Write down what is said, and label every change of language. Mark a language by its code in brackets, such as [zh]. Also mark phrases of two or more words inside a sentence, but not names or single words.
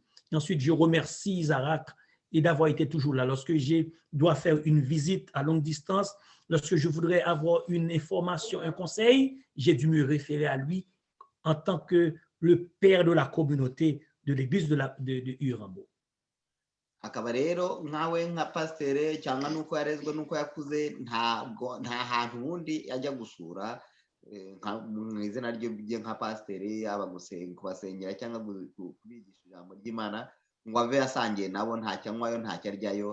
[fr] Et ensuite, je remercie Isaac et d'avoir été toujours là. Lorsque je dois faire une visite à longue distance, lorsque je voudrais avoir une information, un conseil, j'ai dû me référer à lui en tant que le père de la communauté de l'église de Urambo. [rw] Akaba rero nkawe nka pasiteri cyangwa nuko yarezwe nuko yakuze nta hantu ubundi ajya gusura mu izina rye nka pasiteri, yaba kubasengera cyangwa kubigisha ijambo ry'Imana ngo ave yasangiye nabo, ntacyo anywayo ntacyo aryayo.